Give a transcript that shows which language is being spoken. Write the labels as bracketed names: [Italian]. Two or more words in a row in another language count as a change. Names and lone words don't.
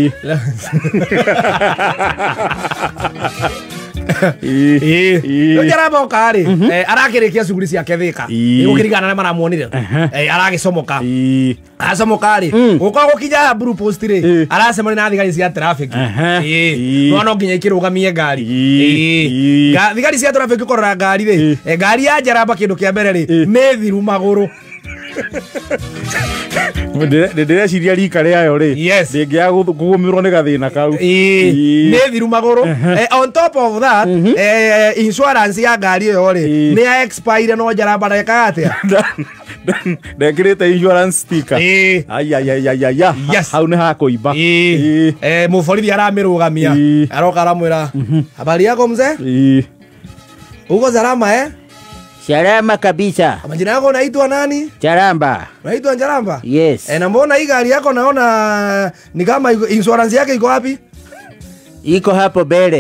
[Kikuyu] Njaramba okari arakirikia cuguri ciake Thika igukirigana na maramuonire aragicomoka acomoka ri gukorwo gukinya Blue Post ri aracemania na thigari cia traffic no nginya ikirugamie ngari thigari cia traffic korora ngari ri ngari ya Njaramba kindu kia mbere ri methiru maguru. Ndire ciria rika riayo ri ndingia kugumirwo ni gathina kau methiru maguru. [English] On top of that insurance [Kikuyu] ya ngari yo ri ni ya expire no Njaramba ndeka atia ndekirite [English] insurance sticker. [Kikuyu] Ayayayaya hau ni hakuimba. Muborithi aramirugamia aroka aramwira [Swahili] habari yako mzee, uko salama? Salama kabisa. Majina yako unaitwa nani? Njaramba. Unaitwa Njaramba? [English] Yes. [Swahili] Na mbona hii gari yako naona ni kama insurance yake iko wapi? Iko hapo mbele.